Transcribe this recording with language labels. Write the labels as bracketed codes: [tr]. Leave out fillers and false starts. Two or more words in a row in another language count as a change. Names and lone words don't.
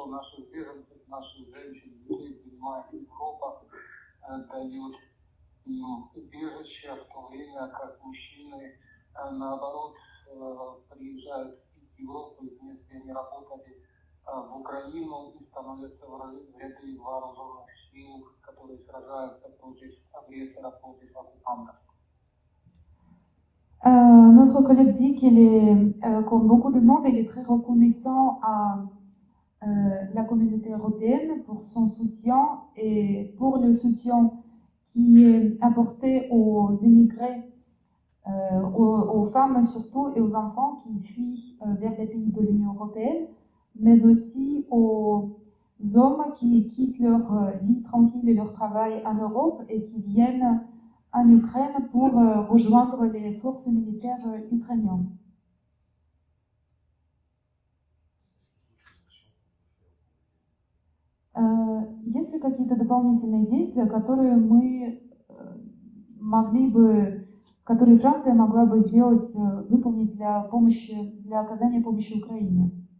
[ru] Наши беженцы, наши женщины, детей принимает Европа, дает им убежище, в то время как мужчины, наоборот, приезжают из Европы, вместе они работали в Украину и становятся в ряды вооруженных сил, которые сражаются против агрессора, против оккупантов. [fr] Notre collègue dit qu'il est, comme beaucoup de monde, il est très reconnaissant à la communauté européenne pour son soutien et pour le soutien qui est apporté aux immigrés, aux femmes surtout et aux enfants qui fuient vers les pays de l'Union européenne, mais aussi aux hommes qui quittent leur vie tranquille et leur travail en Europe et qui viennent en Ukraine pour rejoindre les forces militaires ukrainiennes. [ru] Есть ли какие-то дополнительные действия, которые мы могли бы, которые Франция могла бы сделать, выполнить для оказания помощи Украине?